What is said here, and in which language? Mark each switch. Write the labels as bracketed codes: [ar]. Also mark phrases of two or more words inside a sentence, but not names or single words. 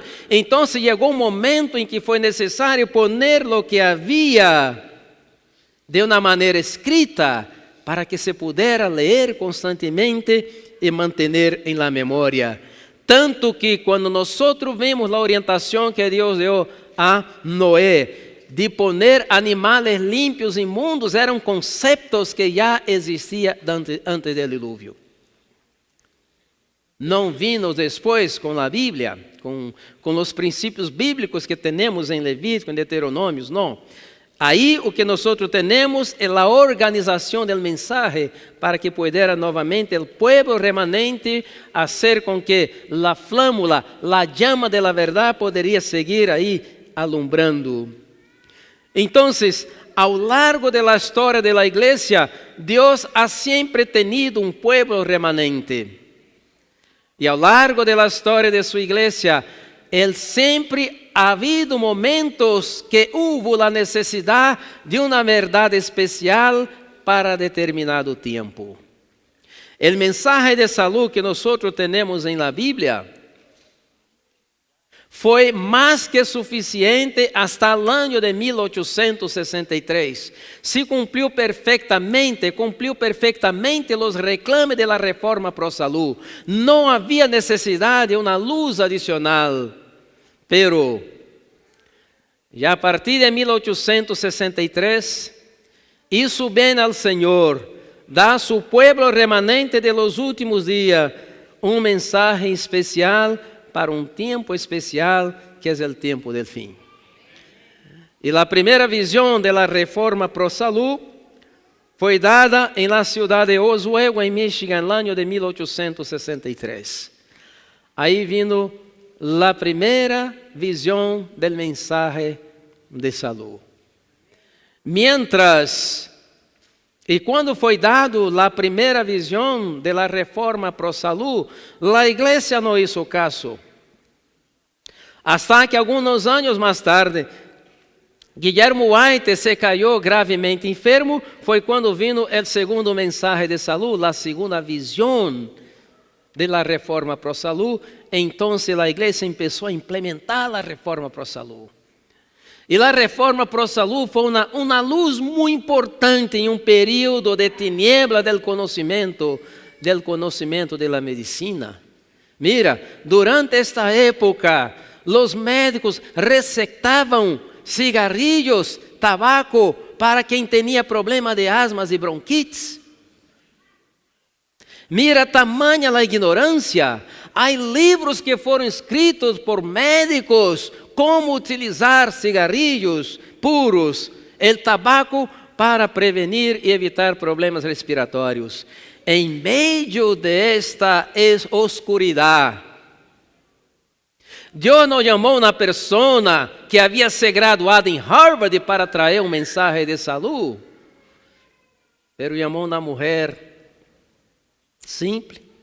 [es] Entonces llegó un momento en que fue necesario poner lo que había de una manera escrita para que se pudiera leer constantemente y mantener en la memoria. Tanto que cuando nosotros vemos la orientación que Dios dio a Noé, de poner animales limpios e inmundos, [pt] eram conceptos que já existiam antes do dilúvio. Não vimos depois com a Bíblia, com os princípios bíblicos que temos em Levítico, em Deuteronômios, não. Aí o que nós temos é a organização do mensagem para que pudera novamente o povo remanente fazer com que a flâmula, a [es] llama de la [pt] verdade poderia seguir aí alumbrando. [es] Entonces, [pt] ao largo [es] de la historia de la iglesia, Dios ha siempre tenido un pueblo remanente. Y [pt] ao largo [es] de la historia de su iglesia, Él siempre ha habido momentos que hubo la necesidad de una verdad especial para determinado tiempo. El mensaje de salud que nosotros tenemos en la Biblia [pt] foi mais que suficiente [es] hasta [pt] o ano de [es] 1863. [pt] Se cumpriu perfeitamente os reclames da reforma [es] pro salud. [pt] Não havia necessidade de uma luz adicional. Pero, já a partir de 1863, hizo bem ao Senhor, dá a [es] su pueblo remanente de los últimos [pt] dias mensagem especial para um tempo especial que é o tempo del fim. E a primeira visão da reforma [es] pro salud [pt] foi dada em la cidade de Oswego, em Michigan, no ano de 1863. Aí vino a primeira visão [es] del mensaje de salud. [pt] E quando foi dado a primeira visão da reforma [es] pro salud, [pt] a igreja não hizo caso. Hasta que alguns anos mais tarde, Guillermo White se caiu gravemente enfermo, foi quando vino o segundo [es] mensaje de salud, [pt] a segunda visão da reforma [es] pro salud. [pt] Então a igreja começou a implementar a reforma [es] pro salud. [pt] E a reforma [es] pro salud [pt] foi uma luz muito importante em período de [es] tiniebla del [pt] conhecimento da medicina. Mira, durante esta época, os médicos recetavam cigarrillos, tabaco para quem tinha problema de asmas e bronquites. Mira, tamanha a ignorância. Há livros que foram escritos por médicos como utilizar [es] cigarrillos puros, el tabaco [pt] para prevenir e evitar problemas respiratórios. Em meio de esta oscuridade, Deus não chamou uma pessoa que havia se graduado em Harvard para trazer um mensagem de saúde, mas chamou uma mulher simples,